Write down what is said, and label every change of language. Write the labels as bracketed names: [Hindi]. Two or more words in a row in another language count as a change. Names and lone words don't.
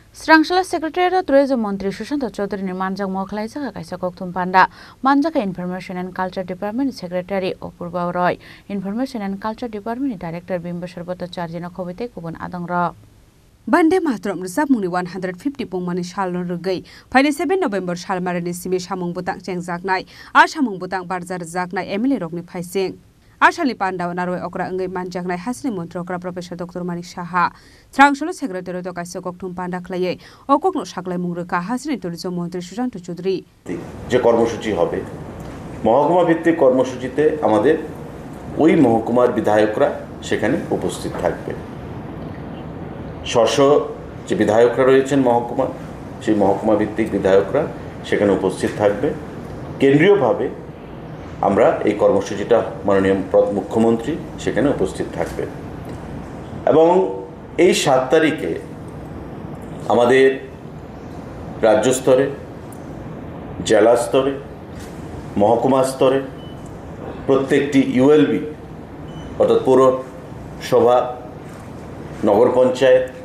[Kok Borok] Srangshala Secretary Tourism Mantri Sushant Chaudhary ni Manjak Mokhlai Jaka Kaisa Kokthum Panda Manjaka [English] Information and Culture Department [Kok Borok] Secretary Opurba Roy [English] Information and Culture Department [Kok Borok] Director Bimbashar Bhattacharya na khobite kubun adang ra Bande Matram Rizab Muni 150 Pongmani Shalon Rugai, 27 November Shalmarani Simi Shamung Butang Cheng Zaknai, Ashamung Butang Barzar Zaknai, Emily Rogni Paising. Ashali Panda Naroi Okra Ngai Manjaknai Hasni Montrokra Professor Dr. Manik Shaha, Srangshala Secretary Dokaiso Kokthum Panda Klaye, Okokno Shaklai Mungruka Hasni Tourism Mantri Sushant Chaudhary. [Bangla] যে কর্মসূচি হবে মহকুমা ভিত্তিক কর্মসূচিতে আমাদের ওই মহকুমার বিধায়করা সেখানে উপস্থিত থাকবে স্ব যে বিধায়করা রয়েছেন মহকুমা সেই মহকুমা ভিত্তিক বিধায়করা সেখানে উপস্থিত থাকবে কেন্দ্রীয়ভাবে আমরা এই কর্মসূচিটা মাননীয় মুখ্যমন্ত্রী সেখানে উপস্থিত থাকবে এবং এই 7 তারিখে আমাদের রাজ্য স্তরে জেলা স্তরে মহকুমা স্তরে প্রত্যেকটি ইউএলবি অর্থাৎ পৌরসভা নগর পঞ্চায়েত